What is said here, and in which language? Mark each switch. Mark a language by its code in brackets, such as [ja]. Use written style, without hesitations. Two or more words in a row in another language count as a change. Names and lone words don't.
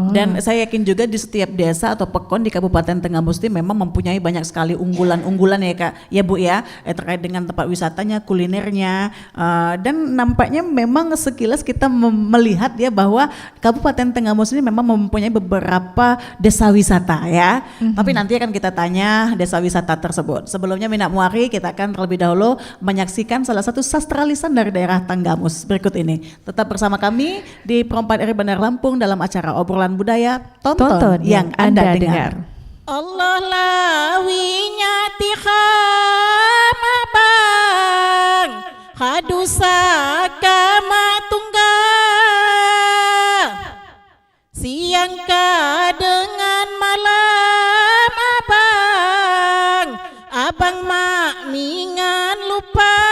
[id] Dan saya yakin juga di setiap desa atau pekon di Kabupaten Tanggamus ini memang mempunyai banyak sekali unggulan-unggulan ya Kak, ya Bu ya, terkait dengan tempat wisatanya, kulinernya, dan nampaknya memang memang sekilas kita melihat ya bahwa Kabupaten Tenggamus ini memang mempunyai beberapa desa wisata ya. Tapi nanti akan kita tanya desa wisata tersebut. Sebelumnya Minak Muari, kita akan terlebih dahulu menyaksikan salah satu sastra lisan dari daerah Tenggamus berikut ini. Tetap bersama kami di Pro4 RRI Bandar Lampung dalam acara obrolan budaya. Tonton yang Anda dengar. [ljp] Allah lawinya tikham abang hadusaka matunggal siangka dengan malam abang mak mingan lupa